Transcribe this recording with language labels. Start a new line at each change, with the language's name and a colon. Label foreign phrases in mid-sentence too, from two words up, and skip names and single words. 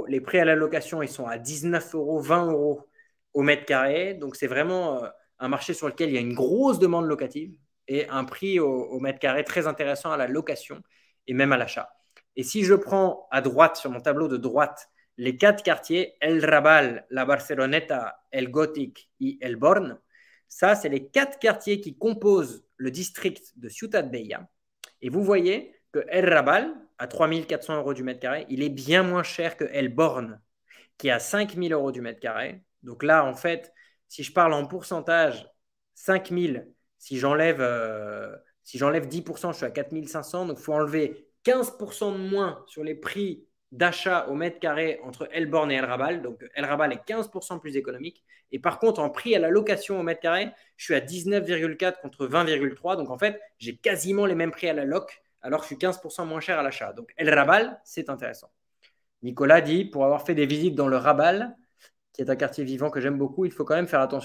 French: Les prix à la location, ils sont à 19 euros, 20 euros au mètre carré. Donc, c'est vraiment un marché sur lequel il y a une grosse demande locative et un prix au mètre carré très intéressant à la location et même à l'achat. Et si je prends à droite, sur mon tableau de droite, les 4 quartiers, El Raval, La Barceloneta, El Gòtic et El Born, ça, c'est les 4 quartiers qui composent le district de Ciutat Bella. Et vous voyez que El Raval, à 3 400 euros du mètre carré, il est bien moins cher que El Born, qui est à 5 000 euros du mètre carré. Donc là, en fait, si je parle en pourcentage, 5 000, si j'enlève 10%, je suis à 4 500. Donc, il faut enlever 15% de moins sur les prix d'achat au mètre carré entre El Born et El Raval. Donc, El Raval est 15% plus économique. Et par contre, en prix à la location au mètre carré, je suis à 19,4 contre 20,3. Donc, en fait, j'ai quasiment les mêmes prix à la loc, alors que je suis 15% moins cher à l'achat. Donc, El Raval, c'est intéressant. Nicolas dit, pour avoir fait des visites dans le Raval, qui est un quartier vivant que j'aime beaucoup, il faut quand même faire attention.